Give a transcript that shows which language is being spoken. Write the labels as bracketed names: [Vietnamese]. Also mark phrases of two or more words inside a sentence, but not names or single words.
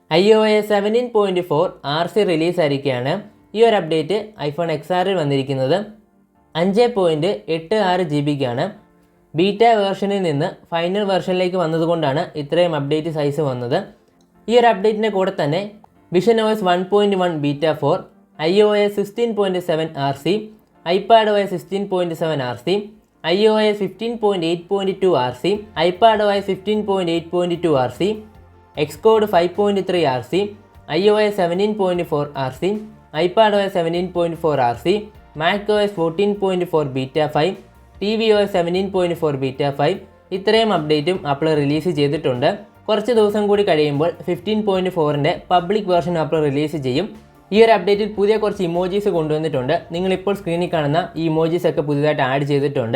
[Malayalam] iOS 17.4 RC റിലീസ് ആയിരിക്കുകയാണ്. ഈ ഒരു അപ്ഡേറ്റ് ഐഫോൺ XRൽ വന്നിരിക്കുന്നത് 5.86 GB ബീറ്റ വേർഷനിൽ നിന്ന് ഫൈനൽ വേർഷനിലേക്ക് വന്നതുകൊണ്ടാണ് ഇത്രയും [English] update size [Malayalam] വന്നത്. ഈ ഒരു അപ്ഡേറ്റിൻ്റെ കൂടെ തന്നെ visionOS 1.1 ബീറ്റ 4, iOS 16.7 RC, iPadOS 16.7 RC, iOS 15.8.2 RC, iPadOS 15.8.2 RC, Xcode 5.3 RC, iOS 17.4 RC, iPadOS 17.4 RC, macOS 14.4 ബീറ്റ 5, tvOS 17.4 ബീറ്റ 5 ഇത്രയും അപ്ഡേറ്റും ആപ്പിൾ റിലീസ് ചെയ്തിട്ടുണ്ട്. കുറച്ച് ദിവസം കൂടി കഴിയുമ്പോൾ 15.4ൻ്റെ [English] public version [Malayalam] ആപ്പിൾ റിലീസ് ചെയ്യും. ഈ ഒരു അപ്ഡേറ്റിൽ പുതിയ കുറച്ച് ഇമോജീസ് കൊണ്ടുവന്നിട്ടുണ്ട്. നിങ്ങളിപ്പോൾ സ്ക്രീനിൽ കാണുന്ന ഈ ഇമോജീസ് ഒക്കെ പുതിയതായിട്ട് ആഡ് ചെയ്തിട്ടുണ്ട്.